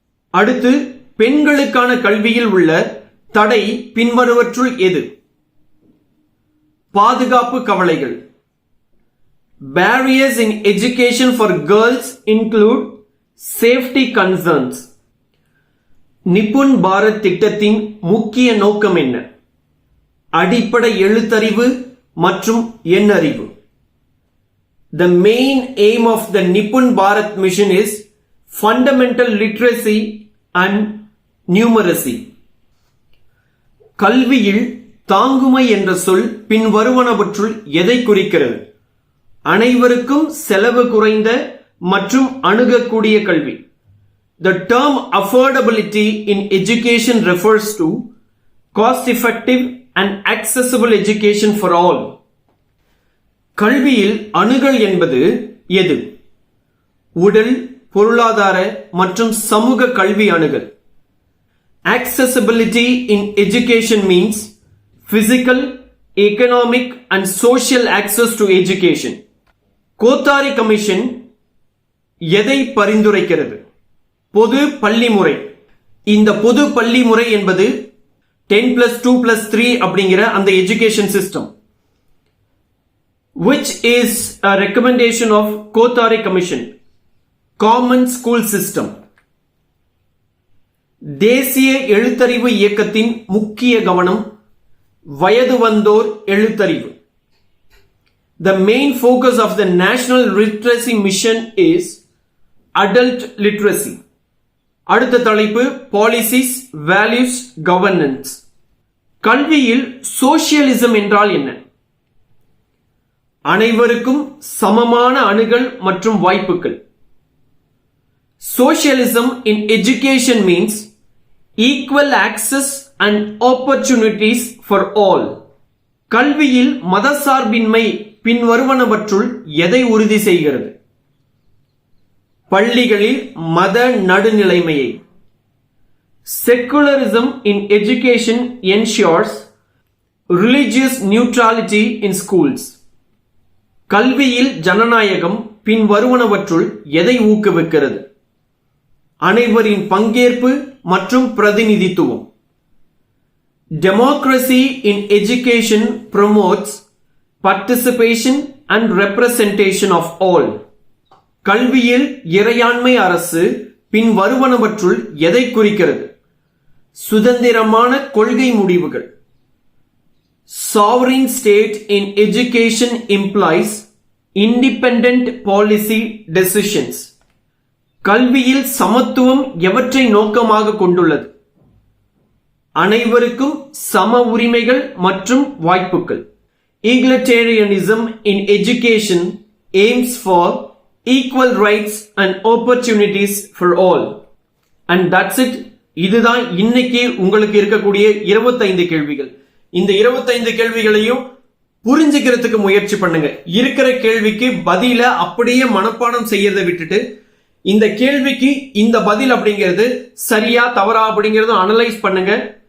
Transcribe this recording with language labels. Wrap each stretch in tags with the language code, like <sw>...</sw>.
<ta>அடுத்து பெண்களுக்கான கல்வியில் உள்ள தடை பின்வருவற்றுள் எது? பாதுகாப்பு கவலைகள்.</ta> <en>Barriers in education for girls include safety concerns.</en> <ta>Nipun Bharat திட்டத்தின் முக்கிய நோக்கம் என்ன? அடிப்படை எழுத்தறிவு மற்றும் எண்ணறிவு.</ta> <en>The main aim of the Nipun Bharat mission is fundamental literacy and numeracy.</en> <ta>கல்வியில் தாங்குமை என்ற சொல் பின்வருவனவற்றுள் எதை குறிக்கிறது? அனைவருக்கும் செலவு குறைந்த மற்றும் அணுகக்கூடிய கல்வி.</ta> <en>The term affordability in education refers to cost-effective and accessible education for all.</en> <ta>கல்வியில் அணுகல் என்பது எது? உடல், பொருளாதார மற்றும் சமூக கல்வி அணுகல்.</ta> <en>Accessibility in education means physical, economic and social access to education.</en> <ta>Kothari commission எதை பரிந்துரைக்கிறது? பொது பள்ளி முறை. இந்த பொது பள்ளி முறை என்பது 10+2+3 அப்படிங்கிற அந்த education system.</ta> <en>Which is a recommendation of Kothari Commission. Common school system.</en> <ta>தேசிய எழுத்தறிவு இயக்கத்தின் முக்கிய கவனம் வயது வந்தோர் எழுத்தறிவு.</ta> <en>The main focus of the National Literacy Mission is adult literacy.</en> <ta>அடுத்த தலைப்பு</ta> <en>Policies, Values, Governance.</en> <ta>கல்வியில் சோசியலிசம் என்றால் என்ன? அனைவருக்கும் சமமான அணுகல் மற்றும் வாய்ப்புகள்.</ta> <en>Socialism in education means equal access and opportunities for all.</en> <ta>கல்வியில் மதசார்பின்மை பின்வருவனவற்றுள் எதை உறுதி செய்கிறது? பள்ளிகளில் மத நடுநிலைமையை.</ta> <en>Secularism in education ensures religious neutrality in schools.</en> <ta>கல்வியில் ஜனநாயகம் பின்வருவனவற்றுள் எதை ஊக்குவிக்கிறது? அனைவரின் பங்கேற்பு மற்றும் பிரதிநிதித்துவம்.</ta> <en>Democracy in education promotes participation and representation of all.</en> <ta>கல்வியில் இறையாண்மை அரசு பின்வருவனவற்றுள் எதை குறிக்கிறது? சுதந்திரமான கொள்கை முடிவுகள்.</ta> <en>Sovereign state in education implies independent policy decisions.</en> <ta>கல்வியில் சமத்துவம் எவற்றை நோக்கமாக கொண்டுள்ளது? அனைவருக்கும் சம உரிமைகள் மற்றும் வாய்ப்புகள்.</ta> <en>Egalitarianism in education aims for equal rights and opportunities for all. And that's it.</en> <ta>இதுதான் இன்னைக்கு உங்களுக்கு இருக்கக்கூடிய 25 கேள்விகள். இந்த 25 கேள்விகளையும் புரிஞ்சுக்கிறதுக்கு முயற்சி பண்ணுங்க. இருக்கிற கேள்விக்கு பதில அப்படியே மனப்பாடம் செய்யறதை விட்டுட்டு இந்த கேள்விக்கு இந்த பதில் அப்படிங்கிறது சரியா தவறா அப்படிங்கறத அனலைஸ் பண்ணுங்க.</ta>